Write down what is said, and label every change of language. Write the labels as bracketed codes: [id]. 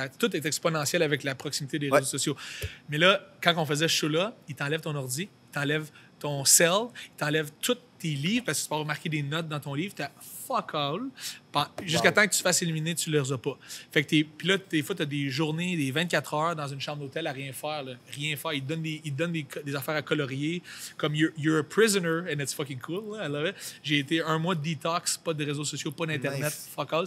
[fr] Tout est exponentiel avec la proximité des réseaux sociaux. Mais là, quand on faisait ce show-là, il t'enlève ton ordi, il t'enlève ton cell, il t'enlève tous tes livres, parce que tu peux avoir marqué des notes dans ton livre, t'as fuck all. Jusqu'à temps que tu te fasses éliminer, tu ne les as pas. Fait que puis là, des fois, tu as des journées, des 24 heures dans une chambre d'hôtel à rien faire. Là. Rien faire. Ils te donnent des affaires à colorier. [en] Comme you're a prisoner, and it's fucking cool. Là, I love it. [fr] J'ai été 1 mois de detox, pas de réseaux sociaux, pas d'Internet. Nice. Fuck all.